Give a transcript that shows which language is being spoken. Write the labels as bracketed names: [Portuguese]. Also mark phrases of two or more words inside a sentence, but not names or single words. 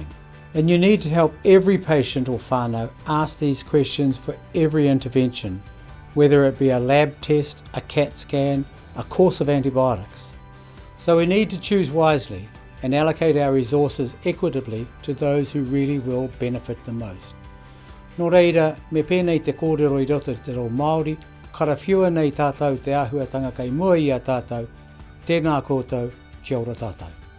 [English] And you need to help every patient or whānau ask these questions for every intervention, whether it be a lab test, a CAT scan, a course of antibiotics. So we need to choose wisely and allocate our resources equitably to those who really will benefit the most. [Māori] Nō reira, me pēnei te kōrero I roto te reo Māori, karawhiua nei tātou te āhuatanga kei mua I a tātou, tēnā koutou, kia ora tātou.